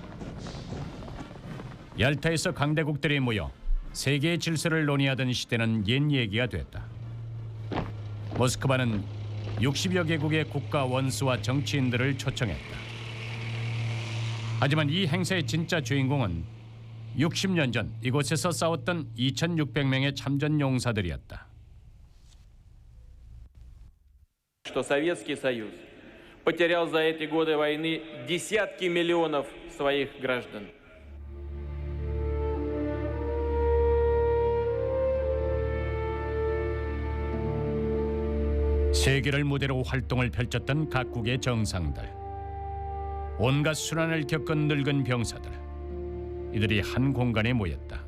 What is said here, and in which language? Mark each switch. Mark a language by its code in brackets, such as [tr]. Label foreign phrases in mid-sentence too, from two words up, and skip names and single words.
[ko] 얄타에서 강대국들이 모여 세계의 질서를 논의하던 시대는 옛 얘기가 됐다. 모스크바는 60여 개국의 국가 원수와 정치인들을 초청했다. 하지만 이 행사의 진짜 주인공은 60년 전 이곳에서 싸웠던 2,600명의 참전 용사들이었다. [ru] Что Советский Союз потерял за эти годы войны десятки миллионов своих граждан. [ko] 세계를 무대로 활동을 펼쳤던 각국의 정상들, 온갖 순환을 겪은 늙은 병사들, 이들이 한 공간에 모였다.